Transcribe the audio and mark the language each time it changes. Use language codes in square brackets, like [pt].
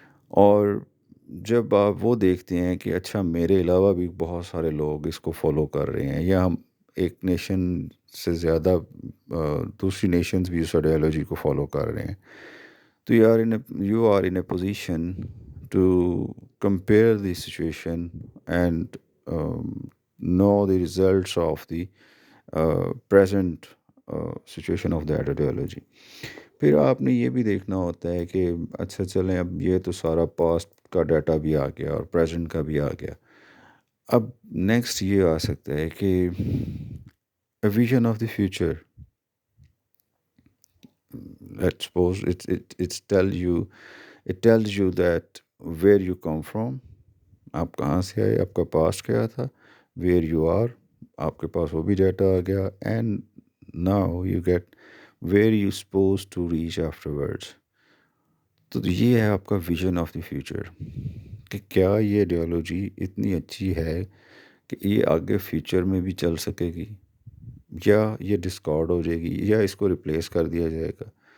[ur] اور جب آپ وہ دیکھتے ہیں کہ اچھا میرے علاوہ بھی بہت سارے لوگ اس کو فالو کر رہے ہیں یا ہم ایک نیشن سے زیادہ دوسری نیشنز بھی اس آئیڈیالوجی کو فالو کر رہے ہیں، تو [en] You are in a position to compare the situation and know the results of the present situation of that ideology. [ur] پھر آپ نے یہ بھی دیکھنا ہوتا ہے کہ اچھا چلیں اب یہ تو سارا پاسٹ کا ڈیٹا بھی آ گیا اور پریزنٹ کا بھی آ گیا. اب نیکسٹ یہ آ سکتا ہے کہ [en] a vision of the future. Let's suppose it tells you that where you come from. [ur] آپ کہاں سے آئے، آپ کا پاسٹ کیا تھا، [en] where you are, [ur] آپ کے پاس وہ بھی ڈیٹا آ گیا، [en] And now you get where you suppose to reach afterwards. [ur] تو یہ ہے آپ کا ویژن آف دی فیوچر کہ کیا یہ آئیڈیالوجی اتنی اچھی ہے کہ یہ آگے فیوچر میں بھی چل سکے گی یا یہ ڈسکارڈ ہو جائے گی یا اس کو ریپلیس کر دیا جائے گا.